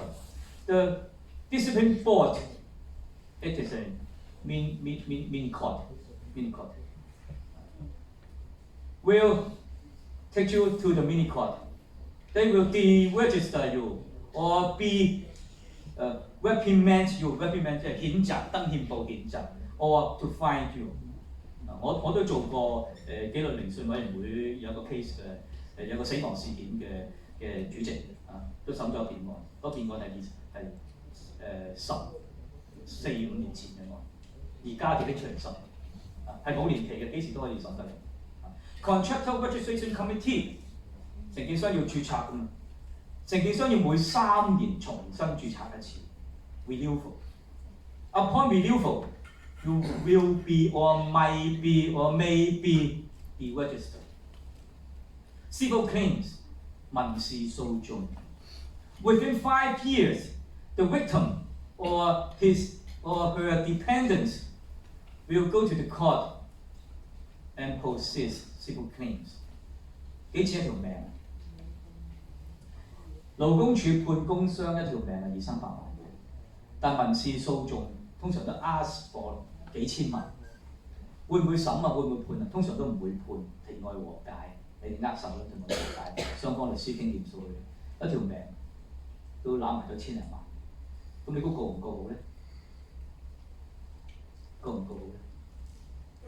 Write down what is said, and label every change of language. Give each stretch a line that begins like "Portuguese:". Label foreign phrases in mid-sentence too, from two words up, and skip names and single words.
English: The Discipline Board, it is a mini court. Will take you to the mini court. They will deregister you or reprimand you, reprimand
Cantonese: 即係譴責，登憲報譴責
English: ，or to fine you。
Cantonese: 我都做過紀律聆訊委員會有個 case 嘅，有個死亡事件嘅主席都審咗一件案，嗰件案係14、15年前嘅案，而家就拎出嚟審，係冇年期嘅，幾時都可以審得嚟。Contractor Registration Committee，承建商要註冊㗎嘛，承建商要每3年重新註冊一次。
English: willful. Upon willful, you will be or might be or may be registered. Civil claims,
Cantonese: 民事訴訟.
English: Within 5 years, the victim or his or her dependents will go to the court and possess civil claims.
Cantonese: 幾錢一條命？勞工處判工傷一條命係200-300萬嘅，但民事訴訟通常都
English: ask for
Cantonese: 幾千萬。會唔會審啊？會唔會判啊？通常都唔會判，庭外和解，你哋握手啦，庭外和解，雙方律師傾掂數嘅，一條命都攬埋咗千零萬，咁你估告唔告好咧？告唔告好咧？